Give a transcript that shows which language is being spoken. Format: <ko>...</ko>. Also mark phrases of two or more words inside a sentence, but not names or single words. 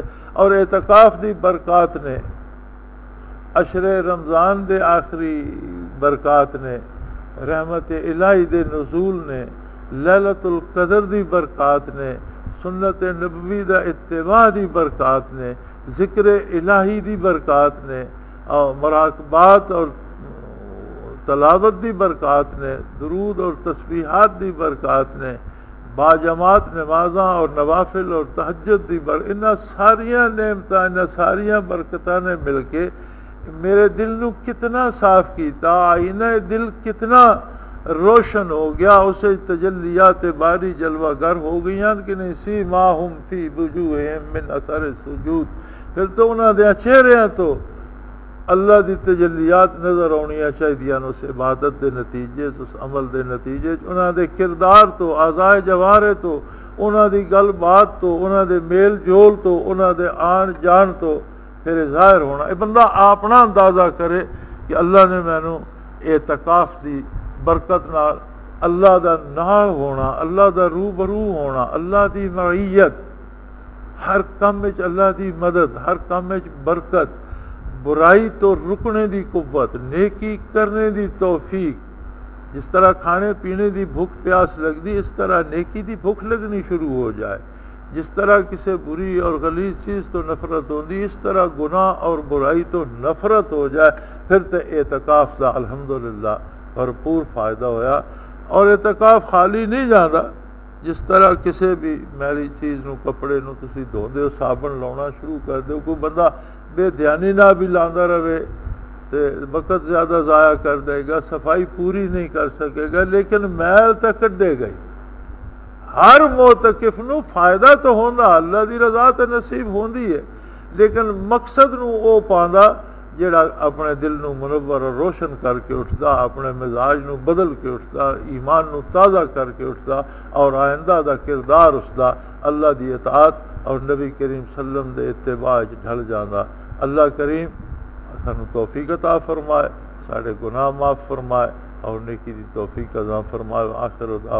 <pa>اور اعتکاف دی برکات نے, عشر رمضان دے آخری برکات نے, رحمت الہی دے نزول نے, لیلۃ القدر دی برکات نے, سنت نبوی دا اتباع دی برکات نے, ذکر الہی دی برکات نے, اور مراقبات اور تلاوت دی برکات نے, درود اور تسبیحات دی برکات نے, باجماعت نمازاں اور نوافل اور تہجد دی انہاں ساریاں نعمتاں, انہاں ساریاں برکتاں نے مل کے میرے دل نو کتنا صاف کیتا, آئینہ دل کتنا روشن ہو گیا, اسے تجلیات باری جلوہ گر ہو گئیاں کہ نہیں.</pa> <ar>سیماہم فی وجوہہم من اثر السجود,</ar> <pa>پھر تو انہاں دے چہرے تو اللہ دی تجلیات نظر آنیاں چاہیے, اس عبادت دے نتیجے, اس عمل دے نتیجے, انہاں دے کردار تو, اعضائے جوارے تو, انہاں دی گل بات تو, انہاں دے میل جول تو, انہاں دے آن جان تو, پھر ظاہر ہونا. یہ بندہ اپنا اندازہ کرے کہ اللہ نے مینوں اعتکاف دی برکت نال اللہ دا نال ہونا, اللہ دا روبرو ہونا, اللہ دی معیت, ہر کام وچ اللہ دی مدد, ہر کام وچ برکت, برائی تو رکنے دی قوت, نیکی کرنے دی توفیق. جس طرح کھانے پینے دی بھوک پیاس لگدی, اس طرح نیکی دی بھوک لگنی شروع ہو جائے. جس طرح کسی بری اور غلیظ چیز تو نفرت ہوندی, اس طرح گناہ اور برائی تو نفرت ہو جائے. پھر تو اعتکاف دا الحمدللہ بھرپور فائدہ ہویا. اور اعتکاف خالی نہیں جاتا. جس طرح کسی بھی میلی چیز نو, کپڑے نو تسی دھوندے ہو, صابن لاؤنا شروع کر دو, کوئی بندہ بے دھیانی نہ بھی لاندا رہے تے وقت زیادہ ضائع کر دے گا, صفائی پوری نہیں کر سکے گا, لیکن میل تو کڈے گئی. ہر معتکف نو فائدہ تو ہوندا, اللہ دی رضا تے نصیب ہوندی ہے, لیکن مقصد نو او پاندا جڑا اپنے دل نو منور اور روشن کر کے اٹھدا, اپنے مزاج نو بدل کے اٹھدا, ایمان نو تازہ کر کے اٹھدا, اور آئندہ دا کردار اس دا اللہ دی اطاعت اور نبی کریم صلی اللہ علیہ وسلم دے اتباع ڈھل جاندا. اللہ کریم سانو توفیق عطا فرمائے, سارے گناہ معاف فرمائے, اور نیکی دی توفیق عطا فرمائے.</pa>